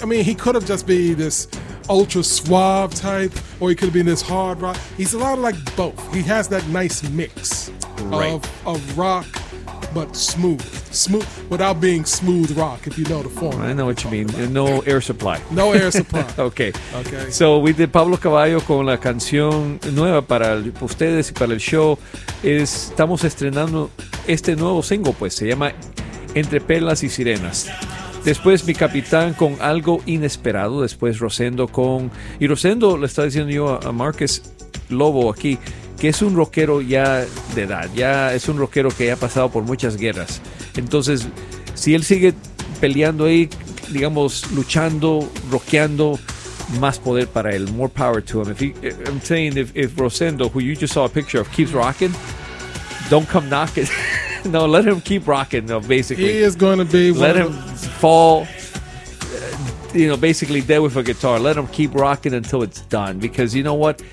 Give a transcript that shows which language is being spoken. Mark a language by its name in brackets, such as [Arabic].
[English] I mean, he could have just been this ultra suave type, or he could have been this hard rock. He's a lot of like both. He has that nice mix of rock... But smooth, without being smooth rock, if you know the form. I know what you mean. About. No air supply. No air supply. Okay. So we did [Spanish] Pablo Cavallo con la canción nueva para ustedes y para el show. Estamos estrenando este nuevo single, pues. Se llama Entre Perlas y Sirenas. Después Mi Capitán con Algo Inesperado. Después Rosendo con... Y Rosendo le está diciendo yo a Marques Lobo aquí... que es un rockero ya de edad, ya es un rockero que ya ha pasado por muchas guerras. Entonces, si él sigue peleando ahí, digamos, luchando, rockeando, más poder para él, [English] more power to him. I'm saying if Rosendo, who you just saw a picture of, keeps rocking, don't come knocking. No, let him keep rocking, no, basically. He is going to be one. Let him fall, you know, basically dead with a guitar. Let him keep rocking until it's done, because you know what?